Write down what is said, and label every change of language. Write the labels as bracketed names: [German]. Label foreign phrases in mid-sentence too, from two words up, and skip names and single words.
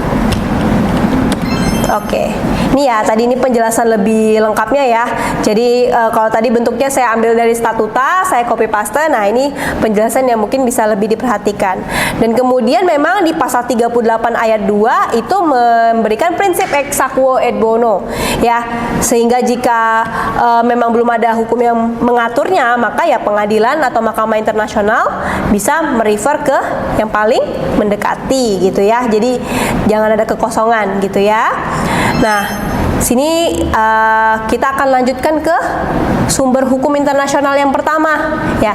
[Indonesian] Oke, ini ya tadi ini penjelasan lebih lengkapnya ya. Jadi kalau tadi bentuknya saya ambil dari statuta, saya [English] copy paste. [Indonesian] Nah, ini penjelasan yang mungkin bisa lebih diperhatikan. Dan kemudian memang di pasal 38 ayat 2 itu memberikan prinsip [Latin] ex aequo et bono [Indonesian] ya. Sehingga jika memang belum ada hukum yang mengaturnya, maka ya pengadilan atau Mahkamah Internasional bisa merefer ke yang paling mendekati gitu ya. Jadi jangan ada kekosongan gitu ya. Nah, sini kita akan lanjutkan ke sumber hukum internasional yang pertama ya.